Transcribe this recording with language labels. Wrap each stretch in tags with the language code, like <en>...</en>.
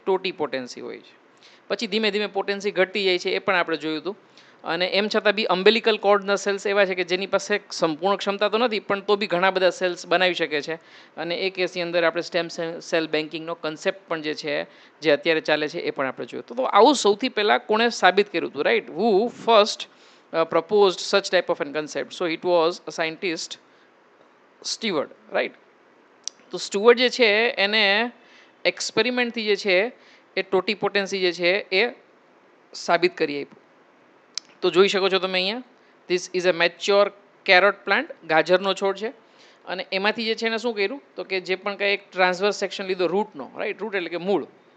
<gu>ટોટીપોટેન્સી હોય છે. પછી ધીમે ધીમે પોટેન્સી ઘટતી જાય છે, એ પણ આપણે જોયું હતું. અને એમ છતાં બી અમ્બેલિકલ કોર્ડના સેલ્સ એવા છે કે જેની પાસે સંપૂર્ણ ક્ષમતા તો નથી, પણ તો બી ઘણા બધા સેલ્સ બનાવી શકે છે. અને એ કેસની અંદર આપણે સ્ટેમ સેલ બેન્કિંગનો કન્સેપ્ટ પણ જે છે જે અત્યારે ચાલે છે એ પણ આપણે જોયું. તો આવું સૌથી પહેલાં કોણે સાબિત કર્યું હતું, right?</gu> <en>Who first proposed such type of a concept? So it was a scientist, Steward, right.</en> <gu>તો સ્ટુઅર્ટ જે છે એને એક્સપેરિમેન્ટથી જે છે એ ટોટીપોટેન્સી જે છે એ સાબિત કરી આપ્યું. તો જોઈ શકો છો તમે અહીંયા,</gu> <en>this is a mature carrot plant,</en> <gu>ગાજરનો છોડ છે. અને એમાંથી જે છે એને શું કર્યું તો કે જે પણ કંઈ એક ટ્રાન્સવર્સ સેક્શન લીધો રૂટનો, રાઈટ, રૂટ એટલે કે મૂળ.</gu>